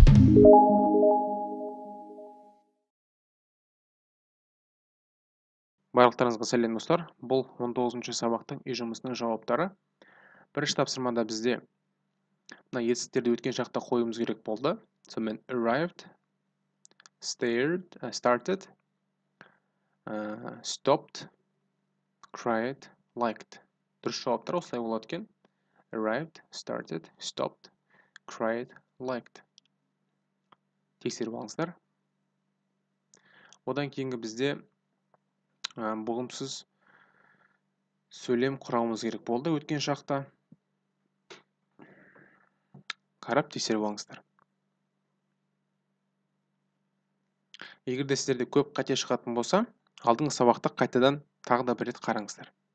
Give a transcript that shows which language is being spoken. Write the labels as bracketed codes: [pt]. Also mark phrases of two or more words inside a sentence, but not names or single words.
[kk] Барлықтарыңызға сәлем достар. Бұл 19-шы сабақтың үй жұмысының жауаптары. Бірінші тапсырмада бізде мына етістіктерді өткен шақта қоюымыз керек болды. [en] Сонымен arrived, started, stopped, cried, liked. [kk] Дұрыс жауаптар осылай болады екен. [en] Arrived, started, stopped, cried, liked. [kk] Тексеріп алыңыздар. Одан кейінгі бізде бұғымсыз сөйлем құрамымыз керек болды өткен шақта. Қарап тексеріп алыңыздар. Егер де сіздерде көп қате шығатын болса, алдыңғы сабақта қайтадан тағы да бір рет қараңыздар.